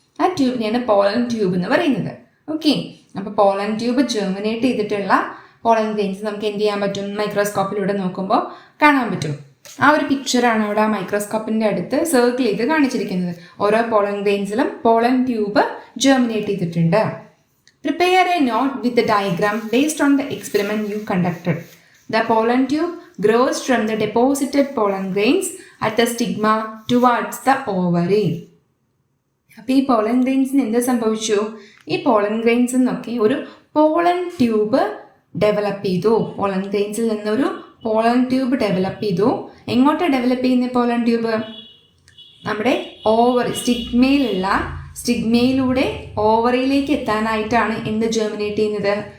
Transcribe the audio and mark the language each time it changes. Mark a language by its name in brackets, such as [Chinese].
[Malayalam] ആ ട്യൂബിനെയാണ് pollen tube എന്ന് പറയുന്നത്. ഓക്കെ, അപ്പോൾ പോളൻ ട്യൂബ് ജെർമിനേറ്റ് ചെയ്തിട്ടുള്ള പോളൻ ഗ്രെയിൻസ് നമുക്ക് എന്ത് ചെയ്യാൻ പറ്റും? മൈക്രോസ്കോപ്പിലൂടെ നോക്കുമ്പോൾ കാണാൻ പറ്റും. ആ ഒരു പിക്ചറാണ് അവിടെ ആ മൈക്രോസ്കോപ്പിൻ്റെ അടുത്ത് സർക്കിൾ ചെയ്ത് കാണിച്ചിരിക്കുന്നത്. ഓരോ പോളൻ ഗ്രെയിൻസിലും പോളൻ ട്യൂബ് ജെർമിനേറ്റ് ചെയ്തിട്ടുണ്ട്. [English] Prepare a note with a diagram based on the experiment you conducted. The pollen tube grows from the deposited pollen grains at the stigma towards the ovary. [Malayalam] അപ്പോൾ ഈ pollen ഗ്രെയിൻസിന് എന്ത് സംഭവിച്ചു? ഈ pollen ഗ്രെയിൻസിൽ നിന്നൊക്കെ ഒരു pollen tube develop ചെയ്തു. Pollen ഗ്രെയിൻസിൽ നിന്നൊരു pollen tube develop ചെയ്തു. എങ്ങോട്ടാണ് ഡെവലപ്പ് ചെയ്യുന്ന പോളൻ ട്യൂബ്? നമ്മുടെ ഓവറി, സ്റ്റിഗ്മയിലൂടെ ഓവറിയിലേക്ക് എത്താനായിട്ടാണ് എന്ത് ജെർമിനേറ്റ് ചെയ്യുന്നത്?